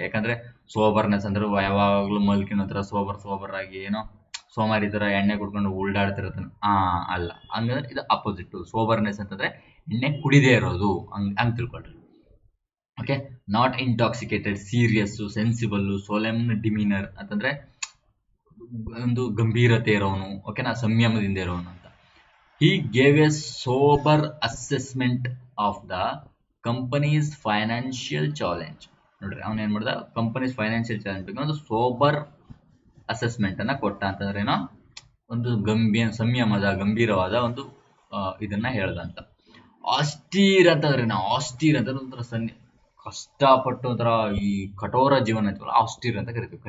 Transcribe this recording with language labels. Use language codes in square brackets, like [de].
[kn] ಯಾಕಂದ್ರೆ ಸೋಬರ್ನೆಸ್ ಅಂದ್ರೆ ಯಾವಾಗ್ಲೂ ಮಲ್ಕಿನ ಹತ್ರ ಸೋಬರ್ ಆಗಿ ಏನೋ ಸೋಮಾರಿ ತರ ಎಣ್ಣೆ ಕುಡ್ಕೊಂಡು ಉಲ್ಡಾಡ್ತಿರತ್ತಾನ. ಅಲ್ಲ, ಹಂಗಂದ್ರೆ ಇದು ಅಪೋಸಿಟ್. ಸೋಬರ್ನೆಸ್ ಅಂತಂದ್ರೆ ಎಣ್ಣೆ ಕುಡಿದೇ ಇರೋದು, ಹಂಗ್ ತಿಳ್ಕೊಳ್ರಿ. Okay? [en] not intoxicated, serious, sensible, solemn demeanour [kn] ಅಂತಂದ್ರೆ ಒಂದು ಗಂಭೀರತೆ ಇರೋನು. ಓಕೆನಾ? ಸಂಯಮದಿಂದ ಇರೋನು ಅಂತ. [en] He gave a sober assessment of the company's financial challenge. [kn] ನೋಡ್ರಿ, ಅವನ್ ಏನ್ ಮಾಡ್ದ? ಕಂಪನೀಸ್ ಫೈನಾನ್ಷಿಯಲ್ ಚಾಲೆಂಜ್ ಬಗ್ಗೆ ಒಂದು ಸೋಬರ್ ಅಸೆಸ್ಮೆಂಟ್ ಅನ್ನ ಕೊಟ್ಟ. ಅಂತಂದ್ರೆ ಏನೋ ಒಂದು ಸಂಯಮದ, ಗಂಭೀರವಾದ ಒಂದು ಇದನ್ನ ಹೇಳ್ದಂತ. ಆಸ್ಟೀರ್ ಅಂತಂದ್ರೆ ಆಸ್ಟೀರ್ ಅಂತಂದ್ರೆ ಒಂಥರ ಕಷ್ಟಪಟ್ಟು ಒಂಥರ ಈ ಕಠೋರ ಜೀವನ ಐತಲ್ಲ, ಆಸ್ಟೀರ್ ಅಂತ ಕರಿತೀವಿ.